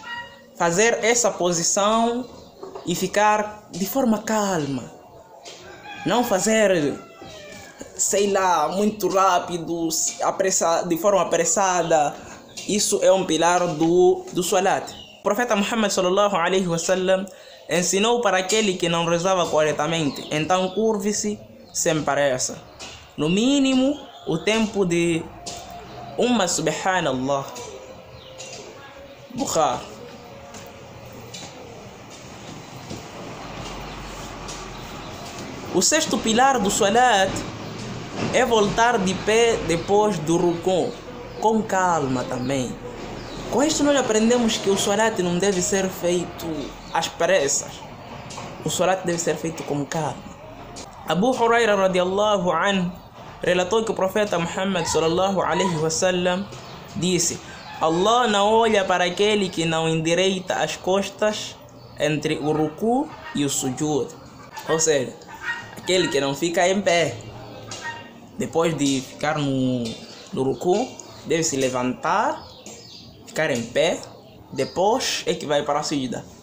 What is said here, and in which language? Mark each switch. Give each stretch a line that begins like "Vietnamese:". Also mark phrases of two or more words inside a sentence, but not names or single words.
Portuguese: Fazer essa posição e ficar de forma calma. Não fazer, sei lá, muito rápido, de forma apressada. Isso é um pilar do Salat. O profeta Muhammad
Arabic: صلى الله عليه وسلم
Portuguese: ensinou para aquele que não rezava corretamente: então curve-se sem pressa. No mínimo, o tempo de uma subhanallah. Bukhari. O sexto pilar do Salat é voltar de pé depois do Rukun, com calma também. Com isto nós aprendemos que o Salat não deve ser feito às pressas. o salat deve ser feito com calma. Abu Huraira
Arabic: رضي الله عنه
Portuguese: relatou que o profeta Muhammad
Arabic: صلى الله عليه وسلم
Portuguese: disse: Allah não olha para aquele que não endireita as costas entre o ruku e o sujud. Ou seja, aquele que não fica em pé depois de ficar no ruku, deve se levantar, ficar em pé, depois é que vai para a sujda.